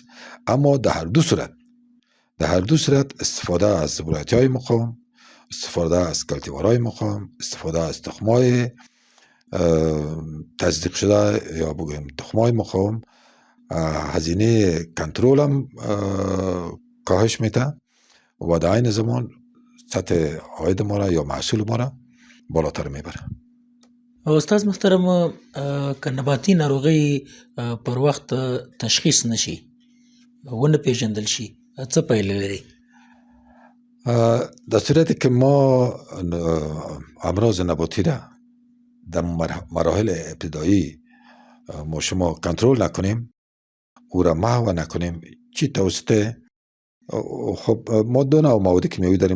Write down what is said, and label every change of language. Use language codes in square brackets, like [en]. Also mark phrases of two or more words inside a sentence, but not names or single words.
[fa] اما در هر دو صورت استفاده از ورایتی‌های مقاوم، استفاده از کلتیوارهای مقاوم، استفاده از تخم‌های تصدیق شده یا بگویم تخمای مقاوم هزینه کنترل هم کاهش میده و در این زمان سطح عاید ما را یا محصول ما را بالاتر میبره. [ps] استاد محترم، که نباتي ناروغۍ پر وخت تشخیص نشي، ونه پیژندل شي، څه پایله لري؟ [fa] در صورتی که ما امراض نباتی را در مراحل ابتدایی ما شما کنترل نکنیم، او را محو نکنیم، چی توسط خب ما دو نوع مواد کیمیایی داریم.